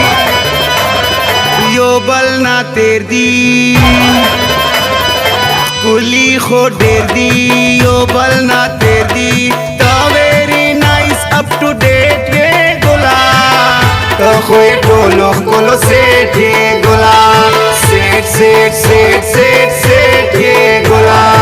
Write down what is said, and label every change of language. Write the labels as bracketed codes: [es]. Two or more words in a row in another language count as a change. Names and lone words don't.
[ps] یو بل نا تیر دی گلی خو ډیر دی یو بل نا تیر دی تا [en] very nice up to date [ps] یہ گلا تا خو ټولو گلو سیٹ یہ گلا سیٹ سیٹ سیٹ سیٹ سیٹ یہ گلا